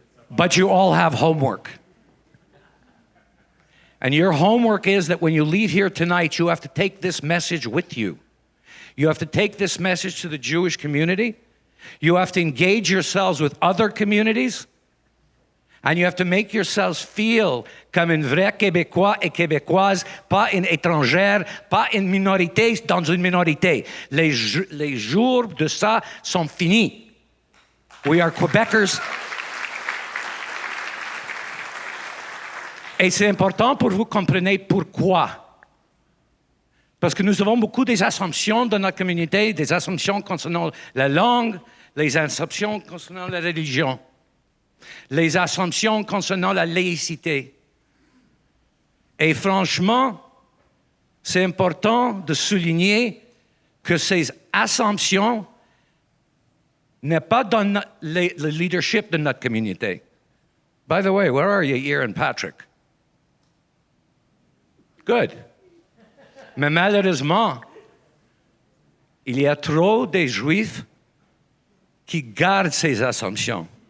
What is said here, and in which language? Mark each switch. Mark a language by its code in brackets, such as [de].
[en] But you all have homework. And your homework is that when you leave here tonight, you have to take this message with you. You have to take this message to the Jewish community. You have to engage yourselves with other communities. And you have to make yourselves feel [fr] comme un vrai Québécois et Québécoise, pas une étrangère, pas une minorité dans une minorité. Les jours de ça sont finis. [en] We are Quebecers. [fr] Et c'est important pour vous compreniez pourquoi. Parce que nous avons beaucoup des assumptions dans notre communauté, des assumptions concernant la langue, les assumptions concernant la religion, les assumptions concernant la laïcité. Et franchement, c'est important de souligner que ces assumptions n'est pas dans le leadership de notre communauté. [en] By the way, where are you, Ian and Patrick? Good. [fr] Mais malheureusement, il y a trop de Juifs qui gardent ces assumptions.